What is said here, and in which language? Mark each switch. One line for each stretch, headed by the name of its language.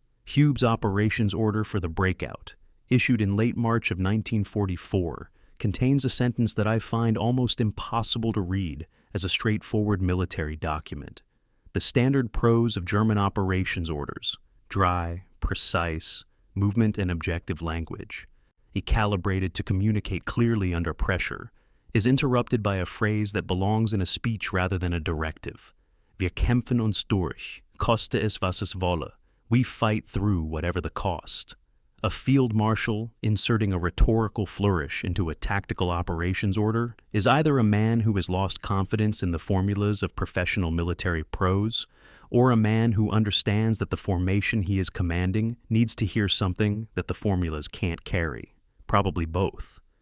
English: Hube's operations order for the breakout, issued in late March of 1944, contains a sentence that I find almost impossible to read as a straightforward military document. The standard prose of German operations orders, dry, precise, movement and objective language, calibrated to communicate clearly under pressure, is interrupted by a phrase that belongs in a speech rather than a directive.
German: Wir kämpfen uns durch, koste es was es wolle.
English: We fight through whatever the cost. A field marshal inserting a rhetorical flourish into a tactical operations order is either a man who has lost confidence in the formulas of professional military prose, or a man who understands that the formation he is commanding needs to hear something that the formulas can't carry. Probably both.